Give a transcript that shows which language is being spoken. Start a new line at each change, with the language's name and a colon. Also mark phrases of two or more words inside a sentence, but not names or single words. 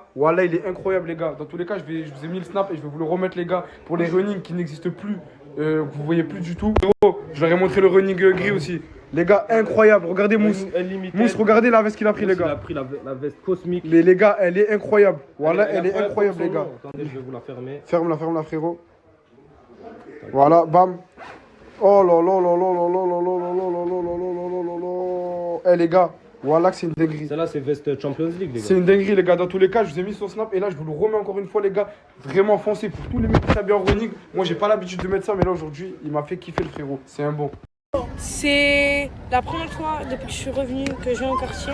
French: Voilà, il est incroyable, les gars. Dans tous les cas, je vous ai mis le snap et je vais vous le remettre, les gars, pour les running qui n'existent plus, que vous voyez plus du tout. Frérot, je leur ai montré le running gris aussi. Les gars, incroyable. Regardez Mousse. Mousse, regardez la veste qu'il a pris, les gars. Il a pris la veste cosmique. Mais les gars, elle est incroyable. Voilà, elle est incroyable, les gars. Attendez, je vais vous la fermer. Ferme-la, frérot. Voilà, bam. Oh là là là là là là là là là là là là là là là là là là. Eh les gars, Voilà que c'est une dinguerie. Celle-là, c'est veste Champions League, les gars. C'est une dinguerie, les gars. Dans tous les cas, je vous ai mis sur Snap et là, je vous le remets encore une fois, les gars. Vraiment foncé pour tous les mecs qui s'habillent en running. Moi, j'ai pas l'habitude de mettre ça, mais là, aujourd'hui, il m'a fait kiffer le frérot. C'est un bon. C'est la première fois depuis que je suis revenue que je viens au quartier.